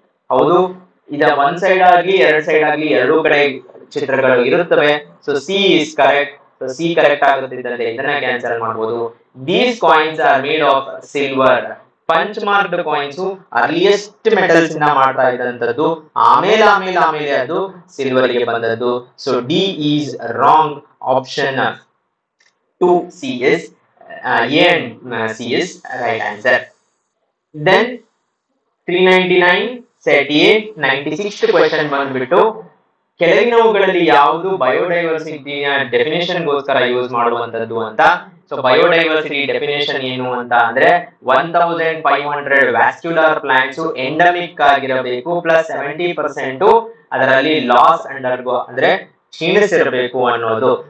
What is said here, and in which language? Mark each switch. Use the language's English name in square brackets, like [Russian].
[Kannada] ಹೌದು, ಇದ ಒಂದ್ ಸೈಡ್ ಆಗ್ಲಿ ಎರಡ್ ಸೈಡ್ ಆಗ್ಲಿ ಎರಡೂ ಕಡೆ ಚಿತ್ರಗಳು ಇರುತ್ತವೆ. [English] So C is correct. [Kannada] So C correct ಆಗುತ್ತಿದ್ದಂತೆ ಇದನ್ನ ಕ್ಯಾನ್ಸಲ್ ಮಾಡಬಹುದು. [English] These coins are made of silver. [Kannada] Punch marked coins earliest metals ಇಂದ ಮಾಡ್ತಾ ಇದ್ದಂತದ್ದು, ಆಮೇಲೆ ಆಮೇಲೆ ಆಮೇಲೆ ಅದು ಸಿಲ್ವರ್ ಗೆ ಬಂದದ್ದು. [English] So D is wrong. Option 2C is A and C is right answer. Then 399 set A 96th question [Kannada] ಬಂದ್ಬಿಟ್ಟು, ಕೆಳಗಿನವುಗಳಲ್ಲಿ ಯಾವುದು ಬಯೋಡೈವರ್ಸಿಟಿಯ ಡೆಫಿನೇಷನ್ ಗೋಸ್ಕರ ಯೂಸ್ ಮಾಡುವಂತದ್ದು ಅಂತ. ಸೊ ಬಯೋಡೈವರ್ಸಿಟಿ ಡೆಫಿನೇಷನ್ ಏನು ಅಂತ ಅಂದ್ರೆ 1500 ವ್ಯಾಸ್ಕ್ಯುಲರ್ ಪ್ಲಾಂಟ್ಸ್ ಎಂಡಮಿಕ್ ಆಗಿರಬೇಕು, ಪ್ಲಸ್ 70% ಅದರಲ್ಲಿ ಲಾಸ್ ಅಂಡರ್ಗೋ ಅಂದ್ರೆ ಕ್ಷೀಣಿಸಿರಬೇಕು ಅನ್ನೋದು.